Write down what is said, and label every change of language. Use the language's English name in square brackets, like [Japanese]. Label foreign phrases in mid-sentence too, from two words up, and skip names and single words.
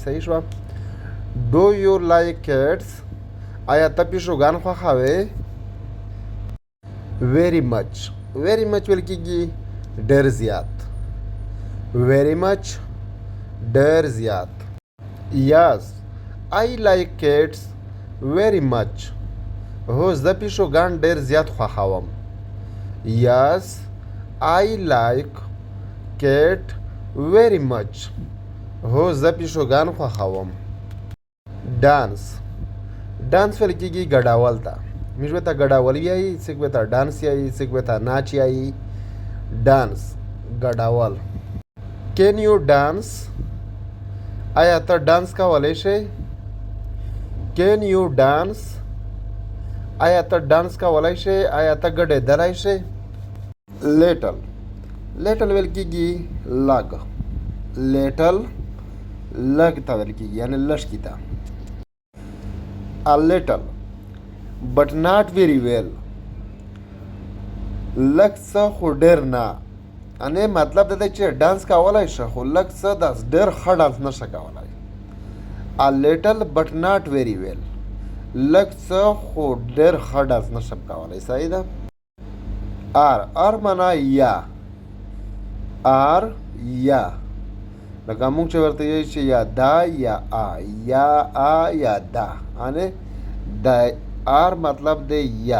[Pashto] صحیح شو. [English] do you like cats [Pashto] آیا ته پیشوګان خوښوې. [English] very much [Pashto] ویل کېږي ډېر زیات. [English] very much [Pashto] ډېر زیات. [English] یس I like cats very much. [Pashto] هو زه پیشوګان ډېر زیات خوښوم. [English] Yes, I like cat very much. [Pashto] هو زه پیشوګان خوښوم. ډانس ویل کېږي ګډاول ته. موږ به ته ګډاول یایي، څوک به ته ډانس یایي، څوک به ته ناچ یایي. [English] ډانس ګډاول. can you dance? [Pashto] آیا ته ډانس کولی شې؟ [English] can you dance? [Pashto] آیا ته ډانس کولی شې؟ آیا ته ګډېدلی شې؟ لیټل ویل کېږي لږ. لیټل لږ ته ویل کېږي، یعنې لږکي ته. [English] A little but not very well. [Pashto] لږ څه خو ډېر نه. یعنې مطلب دا دی چې ډانس کولی شه خو لږ څه داس ډېر ښه ډانس نه شه کولی. [English] A little but not very well. [Pashto] لږ څه خو ډېر ښه ډانس نه شم کولی. صحیح ده. آر معنا یا. آر یا. لکه موږ چې ورته یو چې یا دا یا آ، یا آ یا دا، یعنې د آر مطلب دی یا.